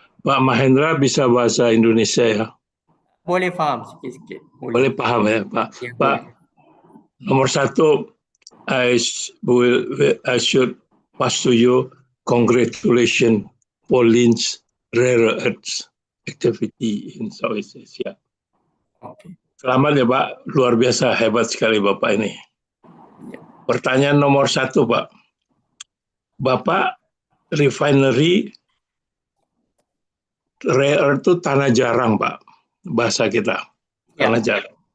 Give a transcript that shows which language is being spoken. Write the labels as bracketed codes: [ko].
[id] Pak Mahendra bisa bahasa Indonesia ya? [ms] Boleh faham sikit-sikit. [id] Boleh paham ya Pak? Ya, Pak, boleh. nomor satu, [en] I should pass to you congratulations for Lynch rare earths activity in Southeast Asia. Okay. [id] Selamat ya Pak, luar biasa, hebat sekali Bapak ini. Pertanyaan nomor satu Pak, Bapak refinery rare earth itu tanah jarang Pak, bahasa kita, tanah jarang.